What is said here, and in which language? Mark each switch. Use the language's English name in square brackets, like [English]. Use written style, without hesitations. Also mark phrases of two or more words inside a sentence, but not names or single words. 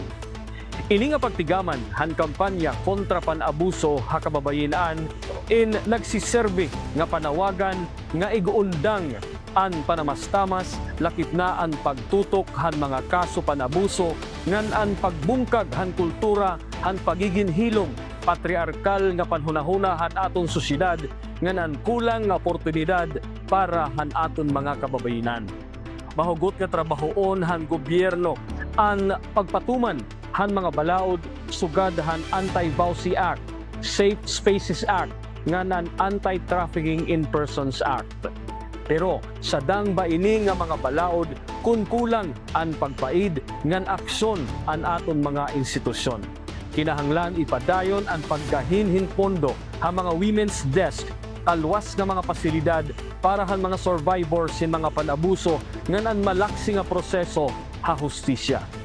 [Waray] Ini nga pagtigaman han kampanya kontra panabuso ha kababayenan in nagsiserbe nga panawagan nga iguundang an panamastamas lakip na an pagtutok han mga kaso panabuso ngan an pagbungkag han kultura han pagiging hilom patriarkal nga panhunahuna han aton sosyedad ngan an kulang nga oportunidad para han aton mga kababayenan. Mahugot nga trabahoon han gobyerno an pagpatuman han mga balaod sugad han Anti-Vowsy Act, Safe Spaces Act, nga nan Anti-Trafficking in Persons Act. Pero sa dang ba ini nga mga balaod kun kulang an pagpaid ngan aksyon an aton mga institusyon. Kinahanglan ipadayon ang paggahinhin pondo ha mga [English] women's desk [Waray] kalwas nga mga pasilidad para han mga survivors sin mga panabuso ngan an malaksi nga proseso ha hustisya.